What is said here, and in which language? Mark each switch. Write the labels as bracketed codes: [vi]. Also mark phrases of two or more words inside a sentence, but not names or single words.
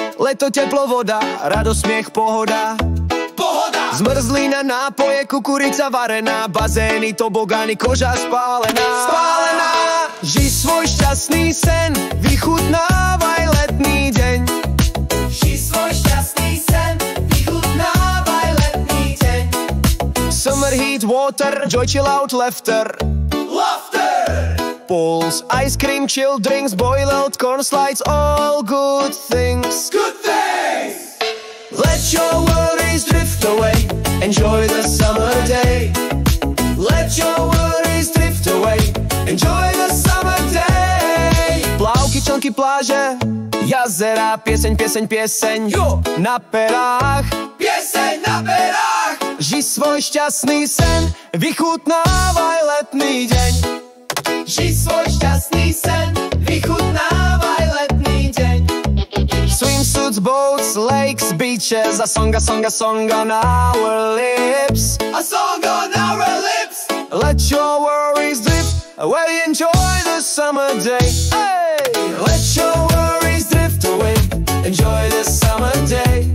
[sk] Leto, teplo, voda, radosť, smiech, pohoda. Zmrzlina, nápoje, kukurica varená, bazény, tobogány, koža spálená. Žij svoj šťastný sen, vychutnávaj letný deň. Žij svoj šťastný sen, vychutnávaj letný deň. [en] Summer heat, water, joy, chill out, laughter. Pools, ice cream, chill drinks, boiled corn slides, all good things. Let your worries drift away, enjoy the summer day. Let your worries drift away, enjoy the summer day. [sk] Plavky, člnky, pláže, jazera, pieseň, pieseň, pieseň. Na perách, Pieseň na perách. žij svoj šťastný sen, vychutnávaj letný deň. Žij svoj šťastný sen, vychutnávaj letný deň. [en] Swimsuits, boats, lakes, beaches, a song on our lips. A song on our lips. Let your worries drift away, enjoy the summer day. Hey! Let your worries drift away, enjoy the summer day.